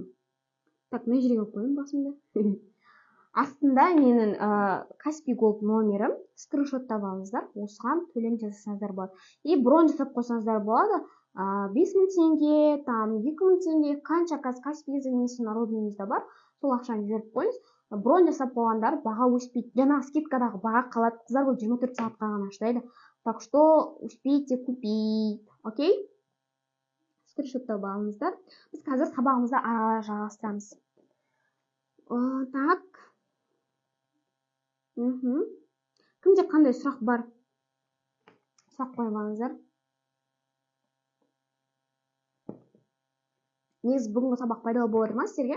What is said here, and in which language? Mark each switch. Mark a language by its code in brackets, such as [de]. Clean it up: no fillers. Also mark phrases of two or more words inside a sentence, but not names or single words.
[kk] Так, мына жерге қойым басымда. Астында менің Каспий Голд номерім, скриншоттап алыңыздар, осыған төлем жасасаңыздар болады. И бронь жасап қойсаңыздар болады. 5 мың теңге, там 2 мың теңге, қанша Каспий немесе народныйыңызда бар, сол ақшаны жіберіп қойыңыз. Бронь жасап қойғандар баға өспейді. Жаңағы скидкадағы баға қалады. Қыздар бұл 24 сағатқа ғана шыдайды. [ru] Так что успейте купить. Окей? [kk] Скриншоттап алыңыздар. Біз қазір сабағымызды ары жалғастырамыз. Так. Кімде қандай сұрақ бар? Сұрақ қойып алыңыздар. Негізі бүгінгі сабақ пайдалы болады ма сіздерге?